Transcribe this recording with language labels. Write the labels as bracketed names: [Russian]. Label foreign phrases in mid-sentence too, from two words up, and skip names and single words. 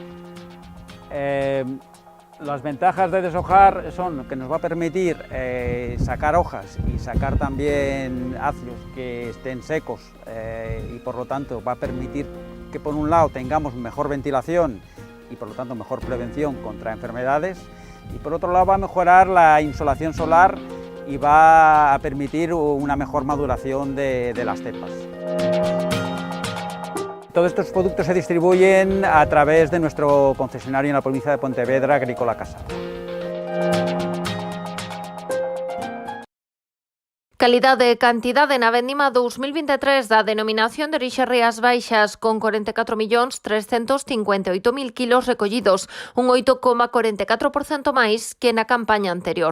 [Spanish] Las ventajas de deshojar son que nos va a permitir sacar hojas y sacar también ácidos que estén secos, y por lo tanto va a permitir que por un lado tengamos mejor ventilación y por lo tanto mejor prevención contra enfermedades, y por otro lado va a mejorar la insolación solar y va a permitir una mejor maduración de las cepas. Todos estos productos se distribuyen a través de nuestro concesionario en la provincia de Pontevedra, Agrícola Casa. [Galician] Calidade e cantidade na vendima 2023 da denominación de orixe Rías Baixas, con 44.358.000 kilos recollidos, un 8,44% máis que na campaña anterior.